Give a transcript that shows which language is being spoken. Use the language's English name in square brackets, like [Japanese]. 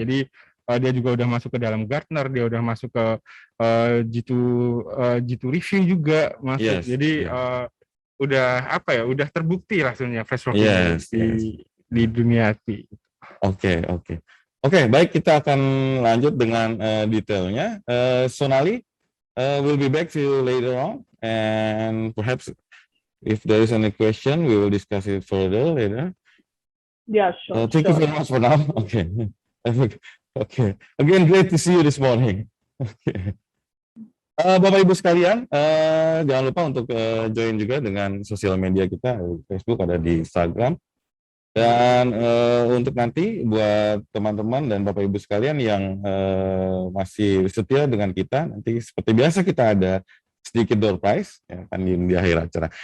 [Indonesian] Jadi dia juga udah masuk ke dalam Gartner, dia udah masuk ke G2 review juga masuk. [English] Yes, [Indonesian] Jadi udah terbukti lah sebenarnya Freshwork di dunia IT. Oke, baik, kita akan lanjut dengan detailnya. [English] Sonali, we'll be back to you later on, and perhaps if there is any question, we will discuss it further later. Yeah, sure. Thank you very much for now. Okay. Okay. Again, great to see you this morning. Okay. [Indonesian] Bapak Ibu sekalian, jangan lupa untuk join juga dengan sosial media kita, Facebook, ada di Instagram. Dan untuk nanti buat teman-teman dan Bapak Ibu sekalian yang masih setia dengan kita, nanti seperti biasa kita ada sedikit door prize ya, kan di akhir acara.